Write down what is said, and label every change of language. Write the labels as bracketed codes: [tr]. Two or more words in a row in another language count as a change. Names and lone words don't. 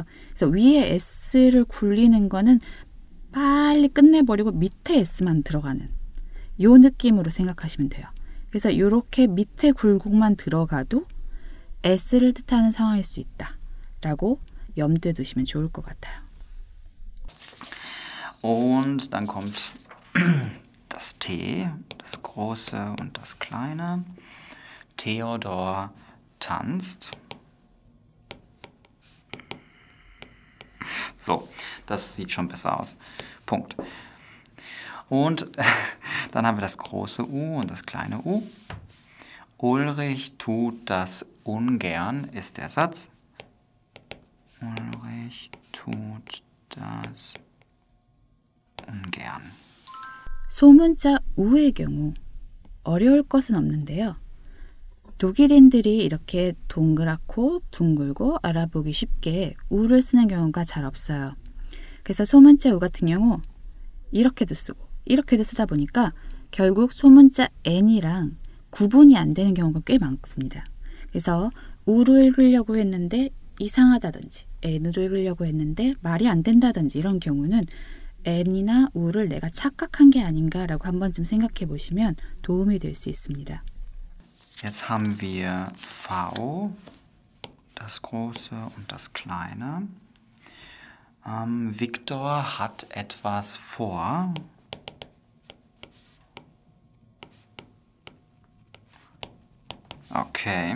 [ko] 그래서 위에 S를 굴리는 거는 빨리 끝내버리고 밑에 S만 들어가는 요 느낌으로 생각하시면 돼요. 그래서 이렇게 밑에 굴곡만 들어가도 S를 뜻하는 상황일 수 있다 라고 염두에 두시면 좋을 것 같아요. [de] Und dann kommt das T, das große und das kleine. Theodor tanzt. So, das sieht schon besser aus. Punkt. Und dann haben wir das große U und das kleine U. Ulrich tut das ungern, ist der Satz. Ulrich tut das ungern. [ko] 소문자 우의 경우 어려울 것은 없는데요. 독일인들이 이렇게 동그랗고 둥글고 알아보기 쉽게 우를 쓰는 경우가 잘 없어요. 그래서 소문자 우 같은 경우 이렇게도 쓰고 이렇게도 쓰다 보니까 결국 소문자 n이랑 구분이 안 되는 경우가 꽤 많습니다. 그래서 우로 읽으려고 했는데 이상하다든지 n으로 읽으려고 했는데 말이 안 된다든지 이런 경우는 n이나 우를 내가 착각한 게 아닌가라고 한 번쯤 생각해 보시면 도움이 될 수 있습니다. [de] Jetzt haben wir V, das große und das kleine. Viktor hat etwas vor. Okay.